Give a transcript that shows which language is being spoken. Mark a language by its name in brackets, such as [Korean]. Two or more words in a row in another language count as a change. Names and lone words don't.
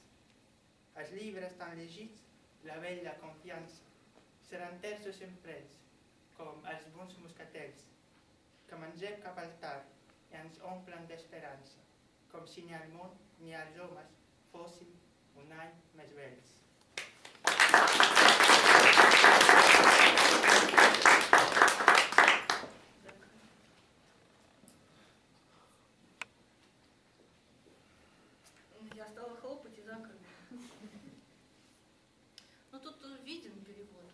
[Catalan] Els llibres tan llegits, la vella confiança, seran terços emprets, com els bons moscatells, que mengem cap al tard i ens omplen d'esperança, com si ni el món ni els homes fossin un any més vells. [Russian] Я стала хлопать и закрыла. Ну тут виден перевод.